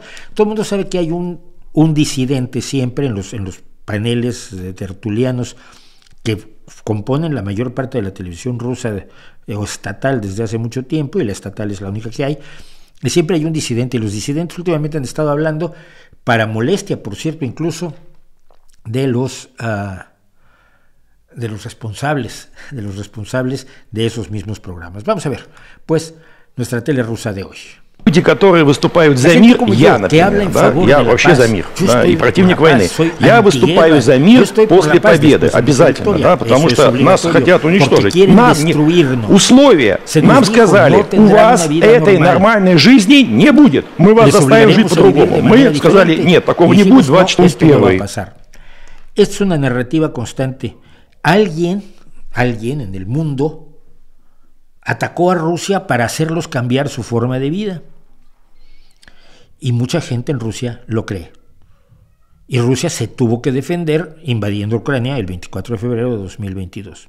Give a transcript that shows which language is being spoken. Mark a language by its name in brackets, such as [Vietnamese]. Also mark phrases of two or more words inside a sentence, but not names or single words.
[Spanish] Todo el mundo sabe que hay un disidente siempre en los paneles de tertulianos que componen la mayor parte de la televisión rusa o estatal desde hace mucho tiempo, y la estatal es la única que hay, y siempre hay un disidente, y los disidentes últimamente han estado hablando, para molestia, por cierto, incluso de los responsables de esos mismos programas. Vamos a ver, pues, nuestra tele rusa de hoy. [Russian] Люди, которые выступают за мир, я, например, да, я вообще за мир, да, и противник войны. Я выступаю за мир после победы, обязательно, да, потому что нас хотят уничтожить. Условия, нам сказали, у вас этой нормальной жизни не будет, мы вас заставим жить по-другому. Мы сказали, нет, такого не будет, 24/1. [Spanish] Es una narrativa constante. Alguien en el mundo atacó a Rusia para hacerlos cambiar su forma de vida. Y mucha gente en Rusia lo cree. Y Rusia se tuvo que defender invadiendo Ucrania el 24 de febrero de 2022.